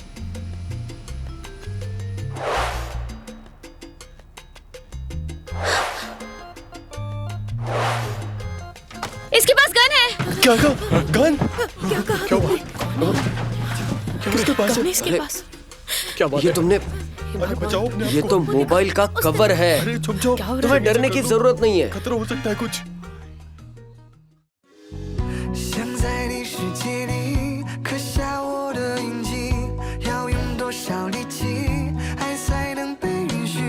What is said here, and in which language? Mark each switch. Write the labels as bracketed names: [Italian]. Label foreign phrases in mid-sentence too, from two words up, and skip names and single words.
[Hindi] इसके पास गन है। क्या कहा? गन? क्या कहा? क्या हुआ? किसके पास है? इसके पास क्या बात ये है? तुमने अरे बचाओ अपने आप ये को। तो मोबाइल का कवर है। अरे छुप जाओ। क्या हो रहा है? तुम्हें डरने की जरूरत नहीं है। खतरा हो सकता है कुछ। [Chinese] 想在你世界里刻下我的印记，要用多少力气，爱才能被允许？